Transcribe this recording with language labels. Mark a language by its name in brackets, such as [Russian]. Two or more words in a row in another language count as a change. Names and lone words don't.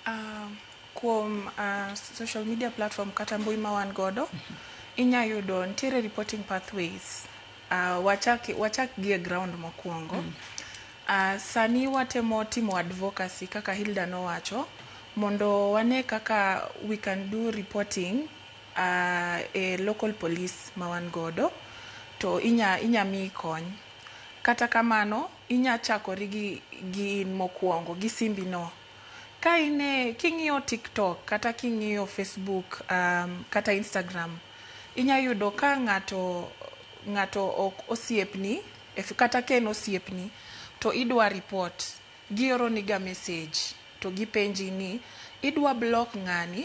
[Luo (Kenya and Tanzania)] Kuom [English] social media platform [Luo (Kenya and Tanzania)] kata mbui ma wan godo inya yudo ntiere [English] reporting pathways. [Luo (Kenya and Tanzania)] Wachak gi e ground mokwongo. Sani watemo timo advocacy kaka Hilda nowacho mondo wane kaka [English] we can do reporting [Luo (Kenya and Tanzania)] e [English] local police [Luo (Kenya and Tanzania)] ma wan godo to inya mi kony. Kata kamano inya chakori gi mokwongo gi simbi no. Ka king'iyo TikTok kata king'iyo Facebook kata Instagram inya yudo ka ng'ato ok osiepni kata ken osiepni to idwa report gioro ni ga message to gipenji ni idwa block ng'ani